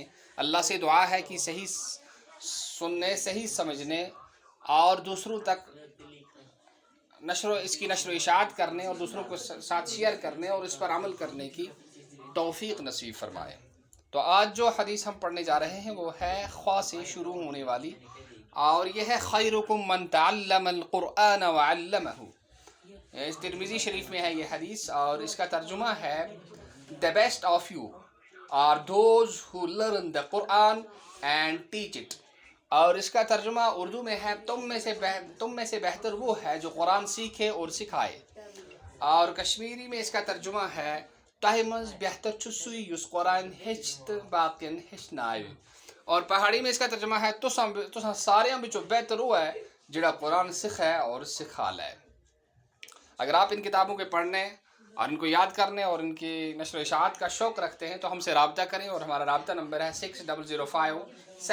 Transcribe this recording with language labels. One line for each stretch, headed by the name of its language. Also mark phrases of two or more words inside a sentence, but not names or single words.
Urdu: اللہ سے دعا ہے کہ صحیح سننے، صحیح سمجھنے اور دوسروں تک اس کی نشر و اشاعت کرنے اور دوسروں کو ساتھ شیئر کرنے اور اس پر عمل کرنے کی توفیق نصیب فرمائے۔ تو آج جو حدیث ہم پڑھنے جا رہے ہیں وہ ہے خواہ سے شروع ہونے والی، اور یہ ہے
Arabic: خیرکم من تعلم القرآن وعلمہ۔
Urdu: اس ترمذی شریف میں ہے یہ حدیث، اور اس کا ترجمہ ہے
English: The best of you are those who learn the Quran and teach it۔
Urdu: اور اس کا ترجمہ اردو میں ہے تم میں سے بہتر وہ ہے جو قرآن سیکھے اور سکھائے۔ اور کشمیری میں اس کا ترجمہ ہے
Kashmiri: تۄہہِ منٛز بہتر چھُ سُے یُس قرآن ہیٚچھِ تہٕ باقین ہیٚچھناوِ۔
Urdu: اور پہاڑی میں اس کا ترجمہ ہے
Pahari-Potwari: تُساں ساریاں بچوں بہتر وہ ہے جڑا قرآن سکھائے اور سکھا لے۔
Urdu: اگر آپ ان کتابوں کے پڑھنے اور ان کو یاد کرنے اور ان کی نشر و اشاعت کا شوق رکھتے ہیں تو ہم سے رابطہ کریں، اور ہمارا رابطہ نمبر ہے 6005741413۔